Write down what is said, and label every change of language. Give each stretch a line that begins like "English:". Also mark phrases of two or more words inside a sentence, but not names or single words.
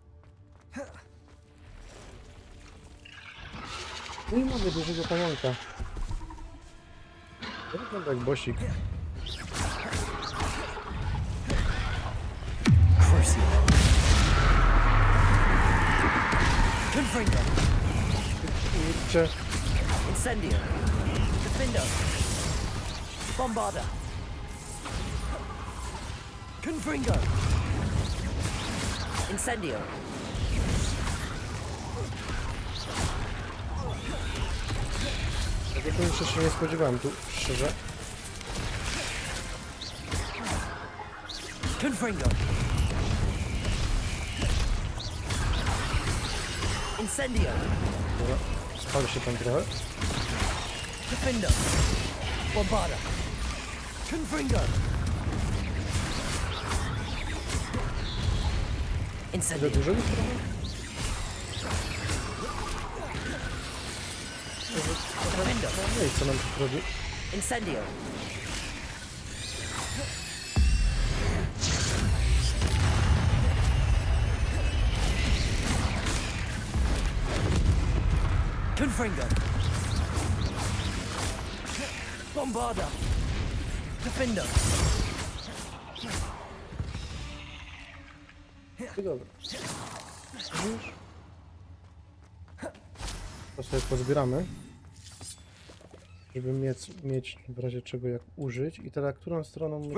Polish: No i mamy dużego pająka. To wygląda jak bosik. Kurczę. Incendio. Defendo. Bombarda. Confringo. Incendio. Tego to jeszcze się nie spodziewałem tu, szczerze. Confringo. Incendio. Dobra, spal się tam trochę. Defendo. Bombarda. Confringo. Za Incendio. dużo już trochę? Defendo. No i co nam tu robi? Incendio. Confringo. Bombarda. Defendo. I dobra. Już. To sobie pozbieramy. Żeby mieć w razie czego jak użyć. I teraz którą stroną my chcemy